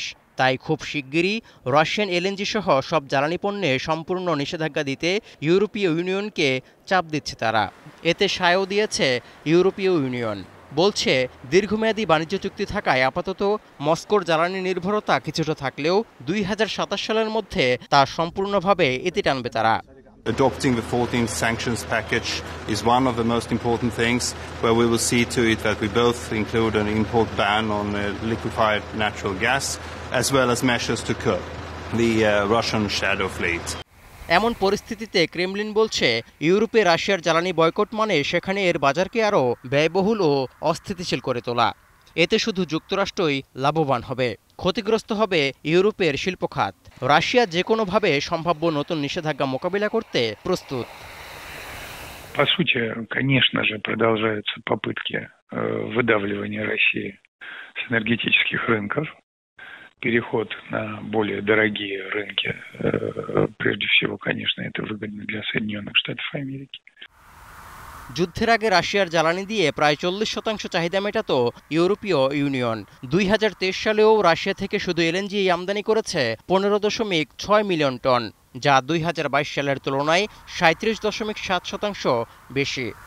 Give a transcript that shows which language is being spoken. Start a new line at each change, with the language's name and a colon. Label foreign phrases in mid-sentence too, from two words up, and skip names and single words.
Bangla: তাই খুব শিগগিরই
English: Russian LNG
Bangla: সহ সব জ্বালানি পণ্যে সম্পূর্ণ নিষেধাজ্ঞা দিতে ইউরোপীয় ইউনিয়নকে চাপ দিচ্ছে তারা। এতে সায়ও দিয়েছে ইউরোপীয় ইউনিয়ন। বলছে, দীর্ঘমেয়াদী বাণিজ্য চুক্তি থাকায় আপাতত মস্কোর জ্বালানি নির্ভরতা কিছুটা থাকলেও ২০২৭ সালের মধ্যে তা সম্পূর্ণভাবে ইতি টানবে তারা।
English: Adopting the 14th sanctions package is one of the most important things, where we will see to it that we both include an import ban on liquefied natural gas, as well as measures to curb the Russian shadow fleet.
Bangla: এমন পরিস্থিতিতে ক্রেমলিন বলছে, ইউরোপে রাশিয়ার জ্বালানি বয়কট মানে সেখানে এর বাজারকে আরও ব্যয়বহুল ও অস্থিতিশীল করে তোলা। এতে শুধু যুক্তরাষ্ট্রই লাভবান হবে, ক্ষতিগ্রস্ত হবে ইউরোপের শিল্প খাত। রাশিয়া যে কোনোভাবে সম্ভাব্য নতুন নিষেধাজ্ঞা মোকাবিলা করতে প্রস্তুত।
Russian: По сути, конечно же, продолжаются попытки выдавливания России с энергетических рынков, переход на более дорогие рынки. Прежде всего, конечно, это выгодно для Соединенных Штатов Америки.
Bangla: যুদ্ধের আগে রাশিয়ার জ্বালানি দিয়ে প্রায় 40% চাহিদা মেটাত ইউরোপীয় ইউনিয়ন। ২০২৩ সালেও রাশিয়া থেকে শুধু এলএনজি আমদানি করেছে 15.6 মিলিয়ন টন, যা ২০২২ সালের তুলনায় 37.7% বেশি।